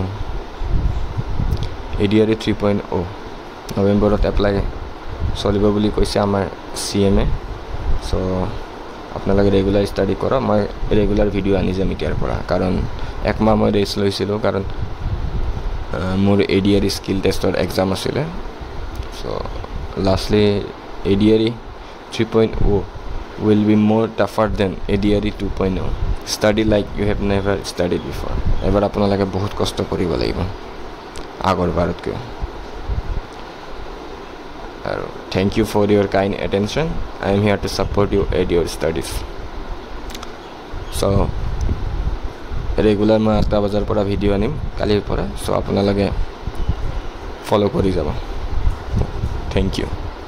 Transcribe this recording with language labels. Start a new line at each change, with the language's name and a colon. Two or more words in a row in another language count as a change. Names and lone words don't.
Assamese: ADRE 3.0 নৱেম্বৰত এপ্লাই চলিব বুলি কৈছে আমাৰ CMে চ' আপোনালোকে
English: regular study
Assamese: কৰক মই ৰেগুলাৰ ভিডিঅ' আনি যাম এতিয়াৰ পৰা কাৰণ একমাহ মই ৰেষ্ট লৈছিলোঁ কাৰণ মোৰ ADRE
English: skill testৰ exam
Assamese: আছিলে চ' লাষ্টলি
English: ADRE 3.0 will be more tougher than ADRE 2.0 study like you have never studied before
Assamese: এবাৰ আপোনালোকে বহুত কষ্ট কৰিব লাগিব আগৰ বাৰতকৈ
English: আৰু thank you for your kind attention I am here to support you at your studies so
Assamese: ৰেগুলাৰ মই 8টা বজাৰ পৰা ভিডিঅ' আনিম কালিৰ পৰা চ' আপোনালোকে ফ'ল' কৰি যাব
English: thank you